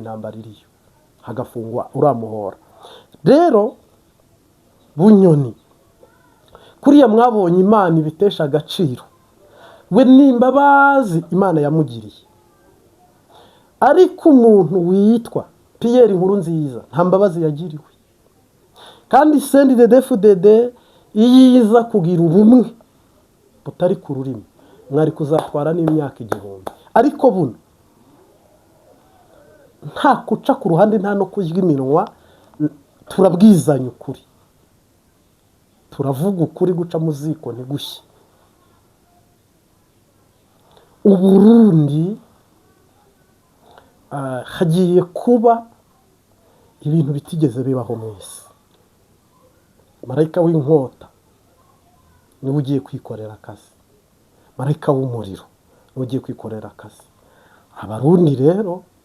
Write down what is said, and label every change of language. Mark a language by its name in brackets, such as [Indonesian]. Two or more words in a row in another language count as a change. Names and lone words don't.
[Rundi] intambara iriyo hagafungwa uramuhora rero Bunyoni kuriya mwabonye Imana ibitesha agaciro we nimbabazi Imana yamugiriye ariko umuntu witwa Pierre Nkurunziza nta mbabazi yagiriwe kandi CNDD-FDD iyiza kugira ubumwe butari ku rurimi mwari kuzatwara n'imyaka 1000 ariko buno nta kuca ku ruhande nta no kujya iminwa turabwizanya ukuri turavuga ukuri guca mu ziko ntigushye Uburundi hagiye kuba ibintu bitigeze bibaho mwese marayika w'inkota niwe ugiye kwikorera akazi marayika w'umuriro niwe ugiye kwikorera akazi abarundi rero